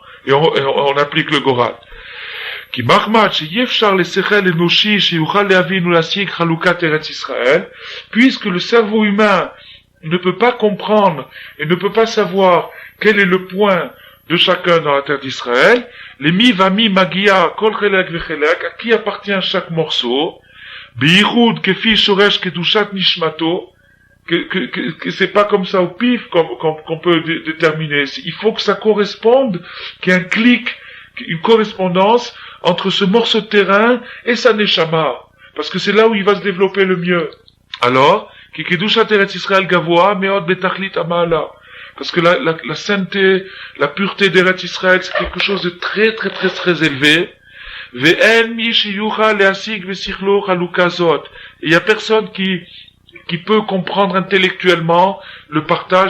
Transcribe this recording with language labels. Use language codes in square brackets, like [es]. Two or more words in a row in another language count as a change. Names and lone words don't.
[fr] Et on applique le goral. Qui puisque le cerveau humain ne peut pas comprendre et ne peut pas savoir quel est le point de chacun dans la terre d'Israël, les [he] מי מגיע כל חלק וחלק, [fr] à qui appartient chaque morceau, [he] ביחוד כפי שורש קדושת נשמתו, [fr] que c'est pas comme ça au pif qu'on peut déterminer. Il faut que ça corresponde, qu'il y ait un clic, une correspondance entre ce morceau de terrain et sa neshama, parce que c'est là où il va se développer le mieux. Alors, [he] כי קדושת ארץ ישראל גבוה מאוד בתכלית המעלה. [fr] Parce que la sainteté, la pureté d'Eretz Israël, c'est quelque chose de très, très, très, très élevé. Et il y a personne qui peut comprendre intellectuellement le partage.